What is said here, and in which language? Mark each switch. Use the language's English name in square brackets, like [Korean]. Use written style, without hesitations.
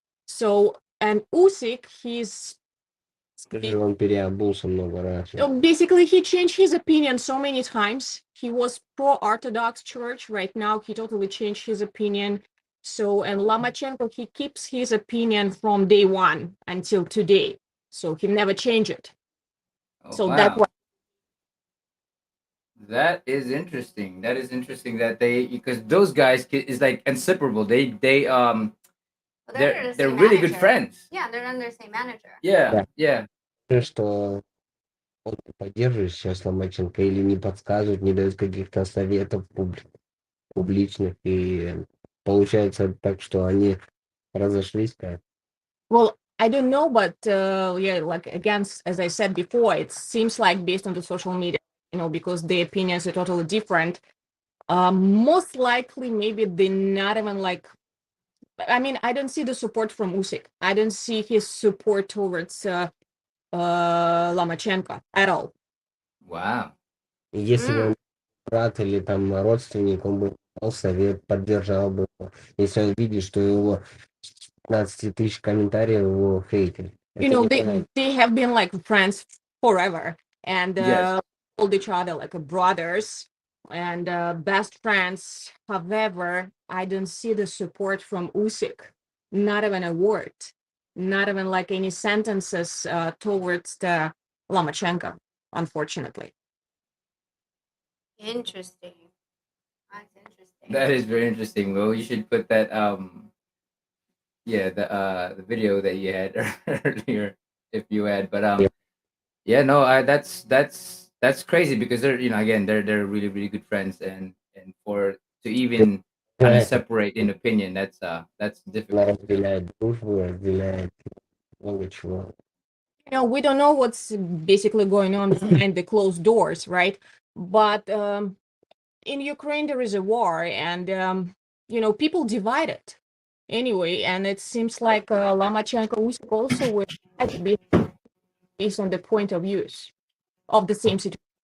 [English] So, and Usyk, [Russian] Скажи, он переобулся много раз. [English] basically he changed his opinion so many times. He was pro-Orthodox church. Right now, he totally changed his opinion. So, and Lomachenko, he keeps his opinion from day one until today. So he never changed it. Oh, So wow. that's why. That is interesting. That is interesting that they, because those guys is like inseparable. They're under the they're same really good manager. friends. Yeah, they're under the same manager. Yeah, yeah. [Russian] Что он поддерживает сейчас Ломаченко или не подсказывает, не дает каких-то советов публичных. И получается так, что они разошлись. [English] Well, I don't know, but yeah, like again, as I said before, it seems like based on the social media, because the opinions are totally different. Most likely, maybe they're not even like. I mean, I don't see the support from Usyk. I don't see his support towards Lomachenko at all. Wow. [Russian] Если бы он брат или там родственник, он бы дал совет, поддержал бы его. Если он видит, что его 15 тысяч комментариев его хейтят. [English] They have been like friends forever and Yes. told each other like brothers and best friends. However, I don't see the support from Usyk. Not even a word. Not even like any sentences towards the Lomachenko, unfortunately. Interesting. That's interesting. That is very interesting. Well, you should put that the video that you had earlier if you had. But yeah, no, that's crazy because they're, again, they're really really good friends, and for to even kind of separate in opinion, that's difficult. [Russian] Разделяет дружбу, разделяет много чего. [English] We don't know what's basically going on behind the closed doors, right? But in Ukraine, there is a war, and people divided anyway. And it seems like Lomachenko Usyk also will be based on the point of views of the same situation.